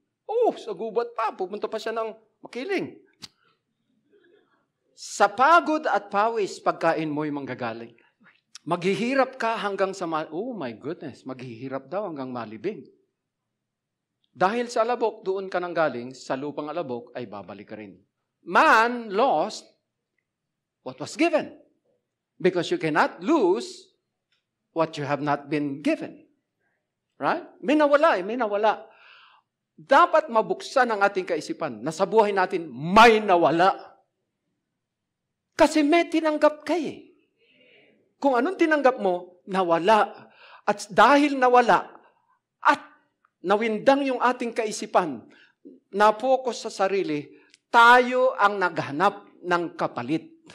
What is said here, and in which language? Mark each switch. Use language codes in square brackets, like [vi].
[tl] Oh, sa gubat pa. Pupunta pa siya ng makiling. Sa pagod at pawis, pagkain mo'y manggagaling. Maghihirap ka hanggang sa [en] oh my goodness, [tl] maghihirap daw hanggang malibing. Dahil sa alabok, doon ka nang galing, sa lupang alabok ay babalik ka rin. [en] Man lost what was given. Because you cannot lose what you have not been given. [tl] Right? May nawala. Dapat mabuksan ang ating kaisipan na sa buhay natin may nawala. Kasi may tinanggap ka eh. Kung anong tinanggap mo, nawala. At dahil nawala, at nawindang yung ating kaisipan, na-focus sa sarili, tayo ang naghanap ng kapalit.